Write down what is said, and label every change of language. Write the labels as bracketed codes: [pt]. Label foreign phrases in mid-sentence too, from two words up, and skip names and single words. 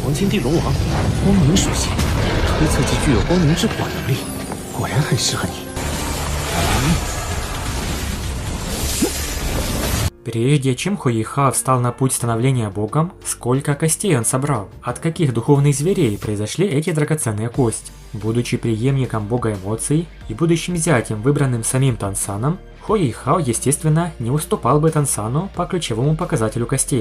[zh] 黄金地龙王，光明属性，推测既具有光明之火能力，果然很适合你。 [ru] Прежде чем Хуэйхао встал на путь становления богом, сколько костей он собрал? От каких духовных зверей произошли эти драгоценные кости? Будучи преемником бога эмоций и будущим зятем, выбранным самим Тансаном, Хуэйхао, естественно, не уступал бы Тансану по ключевому показателю костей.